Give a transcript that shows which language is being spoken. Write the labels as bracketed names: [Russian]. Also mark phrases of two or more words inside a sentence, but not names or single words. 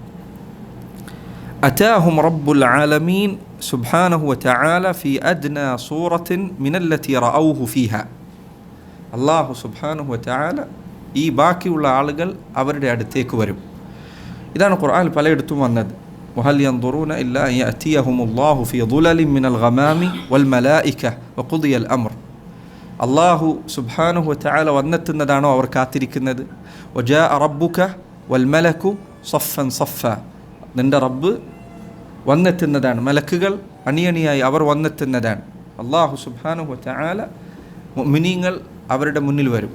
[Arabic] أتاهم رب العالمين سبحانه وتعالى في أدنى صورة من التي رأوه فيها، الله سبحانه وتعالى [Malayalam] ഈ ബാക്കിയുള്ള ആളുകൾ അവരുടെ അടുത്തേക്ക് വരും. ഇതാണ് ഖുർആനിൽ പലയിടത്തും വന്നത്. [Arabic] وهل ينظرون إلا أن يأتيهم الله في ظلل من الغمام والملائكة وقضي الأمر. الله سبحانه وتعالى [Malayalam] വന്നെത്തുന്നതാണോ അവർ കാത്തിരിക്കുന്നത്? [Arabic] وجاء ربك والملك صفا صفا, [Malayalam] നിൻ്റെ റബ്ബ് വന്നെത്തുന്നതാണ്, മലക്കുകൾ അണിയണിയായി അവർ വന്നെത്തുന്നതാണ്. [Arabic] الله سبحانه وتعالى [Malayalam] മുഅ്മിനീങ്ങൾ അവരുടെ മുന്നിൽ വരും.